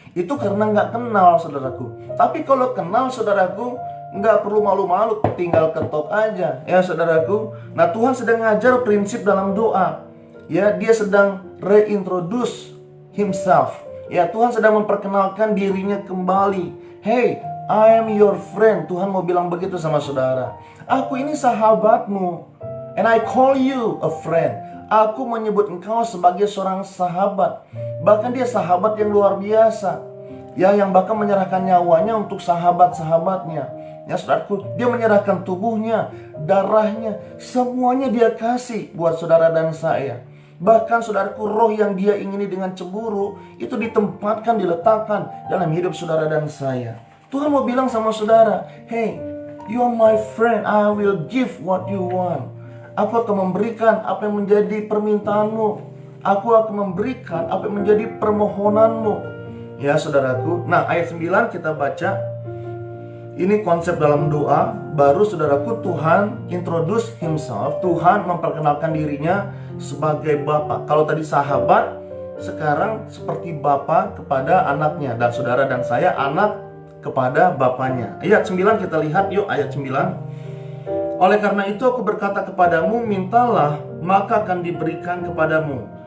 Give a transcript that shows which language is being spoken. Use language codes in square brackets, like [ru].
[id] Itu karena nggak kenal saudaraku. Tapi kalau kenal saudaraku, nggak perlu malu-malu, tinggal ketok aja ya saudaraku. Nah, Tuhan sedang ngajar prinsip dalam doa. Ya, dia sedang [en] reintroduce himself. [id] Ya, Tuhan sedang memperkenalkan dirinya kembali. [en] Hey, I am your friend. [id] Tuhan mau bilang begitu sama saudara. Aku ini sahabatmu. [en] And I call you a friend. [id] Aku menyebut engkau sebagai seorang sahabat. Bahkan dia sahabat yang luar biasa. Ya, yang bahkan menyerahkan nyawanya untuk sahabat-sahabatnya. Ya saudaraku, dia menyerahkan tubuhnya, darahnya, semuanya dia kasih buat saudara dan saya. Bahkan saudaraku, roh yang dia ingini dengan cemburu itu ditempatkan, diletakkan dalam hidup saudara dan saya. Tuhan mau bilang sama saudara, [en] hey, you are my friend, I will give what you want. [id] Aku akan memberikan apa yang menjadi permintaanmu. Aku akan memberikan apa yang menjadi permohonanmu. Ya saudaraku, nah ayat 9 kita baca. Ini konsep dalam doa. Baru saudaraku, Tuhan [en] introduce himself. [id] Tuhan memperkenalkan dirinya sebagai Bapa. Kalau tadi sahabat, sekarang seperti Bapa kepada anaknya. Dan saudara dan saya anak kepada bapaknya. Ayat 9 kita lihat yuk, ayat 9. Oleh karena itu aku berkata kepadamu, mintalah maka akan diberikan kepadamu.